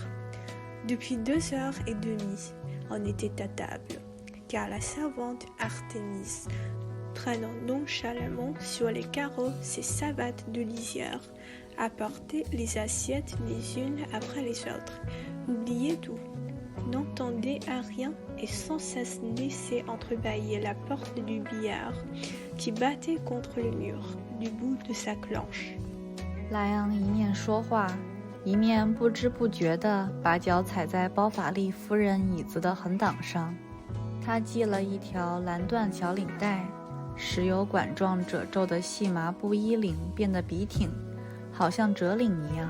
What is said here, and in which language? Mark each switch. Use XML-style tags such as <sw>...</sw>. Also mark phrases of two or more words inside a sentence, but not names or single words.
<fr>Depuis 2h30, on était à table, car la servante Artémise, traînant nonchalamment sur les carreaux ses savates de lisière, apportait les assiettes les unes après les autres, oubliait tout, n'entendait à rien et sans cesse laissait entrebâiller la porte du billard qui battait contre le mur du bout de sa cloche.</fr> <zh>莱昂一面说话，一面不知不觉地把脚踩在包法利夫人椅子的横档上。他系了一条蓝缎小领带，使有管状褶皱的细麻布衣领变得笔挺，好像折领一样。</zh>